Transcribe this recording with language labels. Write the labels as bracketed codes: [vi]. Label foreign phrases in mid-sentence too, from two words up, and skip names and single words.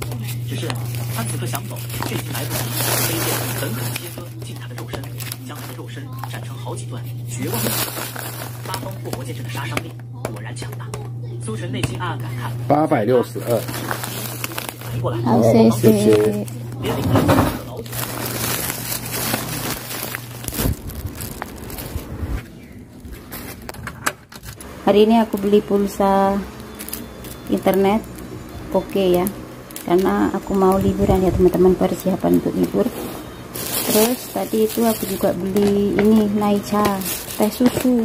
[zh] 只是他此刻想走，却已经来不及。飞剑狠狠切割进他的肉身，将他的肉身斩成好几段，绝望的八方破魔剑阵的杀伤力果然强大。苏晨内心暗暗感叹：862。好，谢谢。 [id] Hari ini aku beli pulsa internet oke ya, karena aku mau liburan ya teman-teman, persiapan untuk libur. Terus tadi itu aku juga beli ini Naicha teh susu.